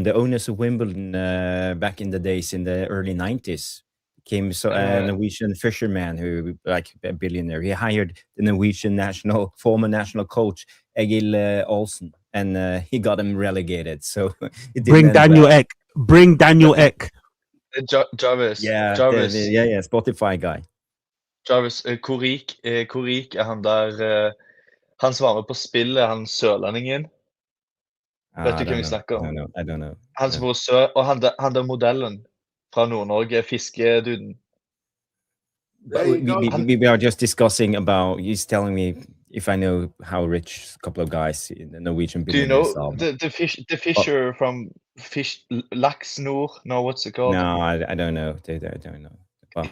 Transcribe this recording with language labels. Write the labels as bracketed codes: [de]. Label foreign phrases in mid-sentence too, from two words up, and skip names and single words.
[en] The owners of Wimbledon back in the days in the early 90s came a Norwegian fisherman who, like a billionaire. He hired the Norwegian former national coach Egil Olsen, and he got him relegated. So bring Daniel Ek. Bring Daniel Ek. Jarvis. Yeah, Jarvis. Yeah, Spotify guy. [no] Jarvis, hvor rik han der? Han som var med på spillet, han sørlendingen. Vet du hvem vi snakker om? [en] I don't know. [no] Han som bor sør, og han der modellen fra Nord-Norge, fiskeduden. [en] We are just discussing about, he's telling me if I know how rich a couple of guys in the Norwegian billionaires are. Do you know the fisher from Laks Nord? No, what's it called? No, I don't know. I don't know. Well,